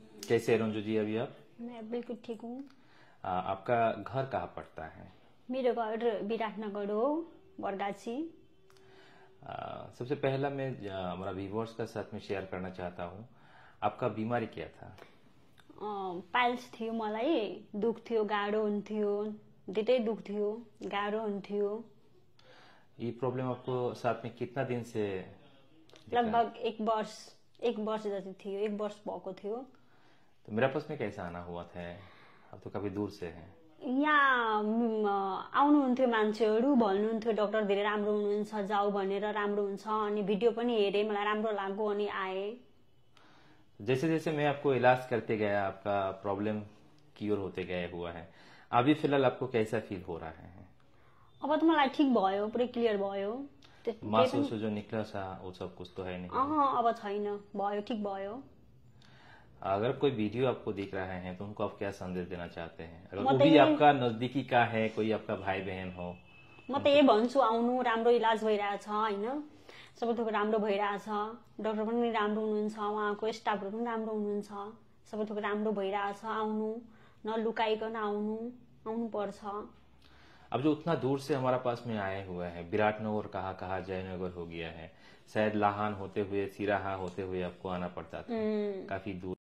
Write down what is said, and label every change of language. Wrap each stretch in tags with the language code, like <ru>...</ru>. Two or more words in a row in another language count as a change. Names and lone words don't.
<hi>कैसे हैं रंजू जी अभी आप? मैं बिल्कुल ठीक हूँ। आपका घर कहाँ पड़ता है?</hi> <ne>मेरो घर विराटनगर हो, बरगाछी।</ne> <hi>सबसे पहला मैं हमारा व्यूअर्स का साथ में शेयर करना चाहता हूँ, आपका बीमारी क्या था?</hi> <ne>पाइल्स थियो, मलाई दुख थियो, गाह्रो हुन्थ्यो, धेरै दुख थियो, गाह्रो हुन्थ्यो।</ne> <hi>ये प्रॉब्लम आपको साथ में कितना दिन से दिखा? लगभग एक वर्ष जति थियो, एक वर्ष भएको थियो। तो मेरा पास में कैसा आना हुआ था? आप तो काफी दूर से हैं।</hi> <ne>यहाँ आउनुहुन्थ्यो मान्छेहरू, भन्नुहुन्थ्यो डक्टर धेरै राम्रो हुनुहुन्छ, जाऊ भनेर, राम्रो हुन्छ। अनि भिडियो पनि हेरेँ, मलाई राम्रो लाग्यो अनि आए।</ne> <hi>जैसे जैसे मैं आपको इलाज करते गया, आपका</hi> <en>problem cure</en> <hi>होते गया हुआ है। अभी फिलहाल आपको कैसा फील हो रहा है?</hi> <ne>अब त मलाई ठिक भयो, पुरै क्लियर भयो।</ne> <hi>मांस जो निकला सा वो सब कुछ तो है नहीं?</hi> <ne>अब छैन, भयो, ठिक भयो।</ne> <hi>अगर कोई वीडियो आपको दिख रहा है तो उनको आप क्या संदेश देना चाहते हैं? अगर</hi> <ne>म</ne> <hi>वो</hi> <ne>त</ne> <hi>भी यही- आपका नजदीकी का है, कोई आपका भाई बहन हो?</hi> <ne>म त यही भन्छु, आउनु, राम्रो इलाज भइरहेछ होइन, सबै थोक राम्रो भइरहेछ। डाक्टर पनि राम्रो हुनुहुन्छ, उहाँको स्टाफहरू पनि राम्रो हुनुहुन्छ, सबै थोक राम्रो भइरहेछ। आउनु, नलुकाइकन आउनु पर्छ।</ne> <hi>अब जो उतना दूर से हमारा पास में आए हुए हैं, विराटनगर कहा कहा जयनगर हो गया है, शायद लाहान होते हुए, सिराहा होते हुए आपको आना पड़ता था, काफी दूर।</hi>